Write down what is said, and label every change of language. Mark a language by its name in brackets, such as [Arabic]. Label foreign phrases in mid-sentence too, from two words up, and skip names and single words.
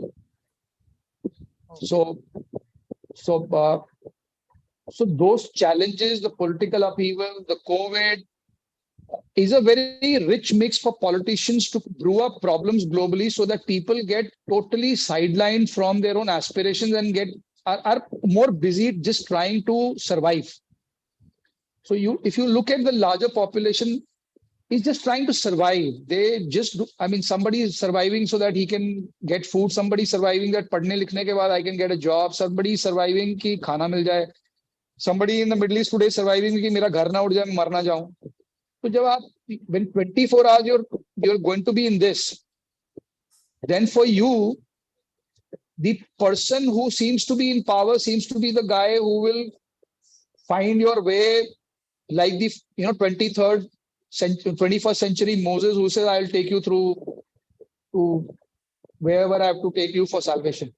[English] So, so, uh, so those challenges, the political upheaval, the COVID, is a very rich mix for politicians to brew up problems globally so that people get totally sidelined from their own aspirations and are more busy just trying to survive. So if you look at the larger population, is just trying to survive. They just do, I mean, somebody is surviving so that he can get food. Somebody is surviving that [Hindi] पढ़ने लिखने के बाद [English] I can get a job. Somebody is surviving [Hindi] कि खाना मिल जाए. [English] Somebody in the Middle East today is surviving [Hindi] कि मेरा घर न उड़ जाए, मैं मर न जाऊं. [English] So [Hindi] जब आप [English] when 24 hours you're going to be in this, then for you the person who seems to be in power seems to be the guy who will find your way, like the 23rd century, 21st century Moses who says I'll take you through to wherever I have to take you for salvation.